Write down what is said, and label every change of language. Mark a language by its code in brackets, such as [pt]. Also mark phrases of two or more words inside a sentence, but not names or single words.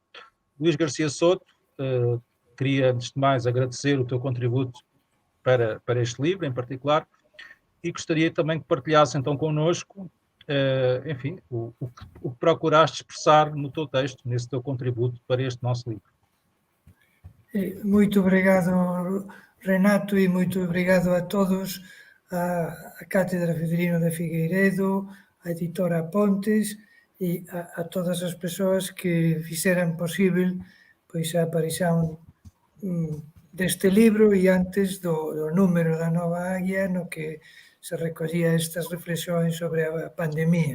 [pt] Luís Garcia Souto, queria, antes de mais, agradecer o teu contributo para este livro, em particular, e gostaria também que partilhasse, então, connosco, enfim, o que procuraste expressar no teu texto, nesse teu contributo para este nosso livro. Muito obrigado, Renato, e muito obrigado a todos, [gl] a Cátedra Fidelino de Figueiredo, a editora Pontes e a todas as persoas que fixeran posible pois a aparición deste libro e antes do número da Nova Águia no que se recollía estas reflexións sobre a pandemia.